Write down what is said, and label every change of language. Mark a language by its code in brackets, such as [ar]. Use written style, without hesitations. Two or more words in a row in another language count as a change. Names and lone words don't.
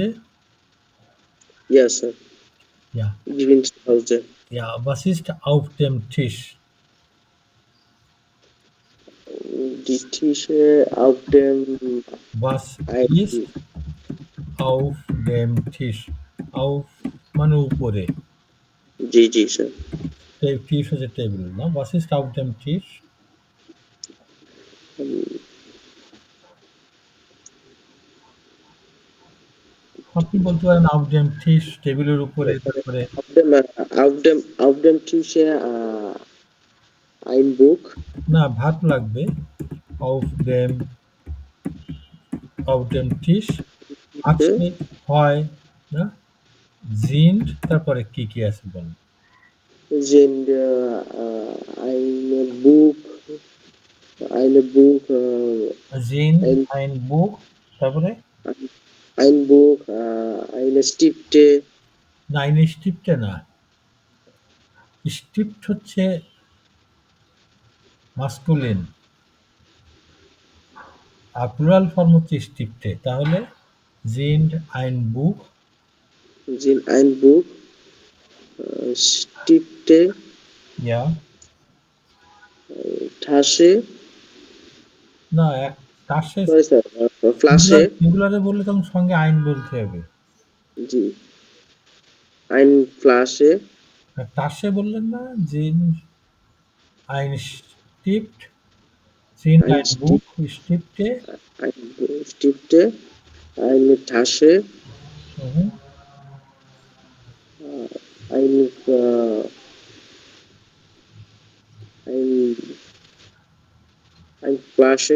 [de] Ja, Sir. Ja. Ich bin zu Hause. Ja, was ist auf dem Tisch? Die Tische auf dem Was Ein- ist auf dem Tisch? Auf [bn] মানে উপরে জি, Sir. [de] Tisch [bn] হচ্ছে টেবিল না [de] Was ist auf dem Tisch? [bn] আপনি বলতে পারেন [de] auf dem Tisch [bn] টেবিলের উপরে তারপরে [de] Auf dem Tische ein Buch. [bn] না ভার্ব লাগবে [de] auf dem Tisch [bn] আছে হয় না sind তারপরে কি কি আছে বলেন [de] Sind eine Buch, sind ein Buch তারপরে ein Buch, eine Stifte. [bn] না [de] eine Stifte [bn] না Stift হচ্ছে মাস্কুলিন আর [en] plural form [bn] হচ্ছে স্টিফটে তাহলে [de] sind ein Buch Sind ein Buch, Stifte, ja Tasche, [bn] না এক তাসে [en] sorry, Sir, Flasche, [bn] সিঙ্গুলারে বললে তখন সঙ্গে আইন বলতে হবে জি, [de] ein Flasche, [bn] আর তাসে বললেন না [de] sind ein Stift sind Ein ein Buch Stifte eine Stifte, eine Tasche, mhm. eine Flasche,